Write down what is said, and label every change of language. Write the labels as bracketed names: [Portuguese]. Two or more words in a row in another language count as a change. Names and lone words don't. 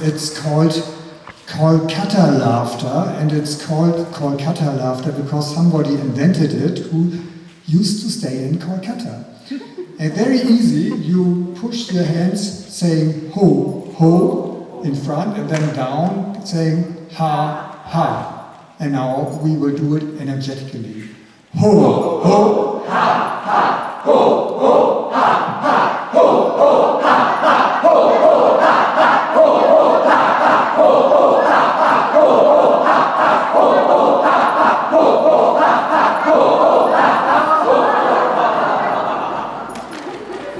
[English] It's called Kolkata laughter, and it's called Kolkata laughter because somebody invented it who used to stay in Kolkata. And very easy, you push your hands saying ho, ho in front, and then down saying ha, ha. And now we will do it energetically. Ho, ho, ha, ha, ho, ho, ha, ha, ho, ho, ha, ha, ho, ho, ha, ha, ho, ho, ha, ha, ho, ho, ha, ha, ho, ho, ha, ha, ho, ho, ha, ha, ho, ho, ha, ha, ho, ho, ha, ha.